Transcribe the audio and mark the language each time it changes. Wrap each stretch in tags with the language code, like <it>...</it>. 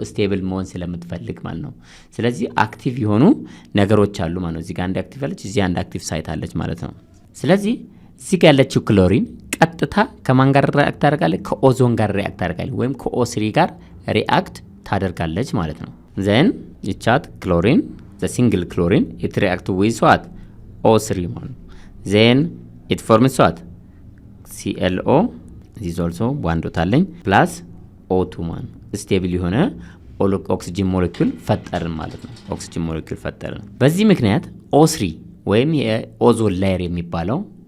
<am>ስቴብል መሆን ስለምትፈልግ ማለት ነው። ስለዚህ አክቲቭ የሆኑ ነገሮች አሉ ማለት ነው። እዚህ ጋር አንድ አክቲቭ አለች፣ እዚህ አንድ አክቲቭ ሳይት አለች ማለት ነው። ስለዚህ እዚህ ጋር ያለችው ክሎሪን ቀጥታ ከማን ጋር ሪአክት ታደርጋለች? ከኦዞን ጋር ሪአክት ታደርጋለች ወይም ከኦ3 ጋር ሪአክት ታደርጋለች ማለት ነው። ዘን ይቻት ክሎሪን</am> <en>the single chlorine it react with what?</en> <am>O3 ማለት ነው።</am> <en>then it forms what?</en> <am>ClO</am> <en>ዚስ ኦልሶ ዋን ዶት</en> <am>አለኝ ፕላስ O2 ማለት ነው። ስቴብል የሆነ ኦክሲጅን ሞለኪውል ፈጠርን ማለት ነው። ኦክሲጅን ሞለኪውል ፈጠርን። በዚህ ምክንያት O3 ወይም የኦዞን ላየር የሚባለው</am>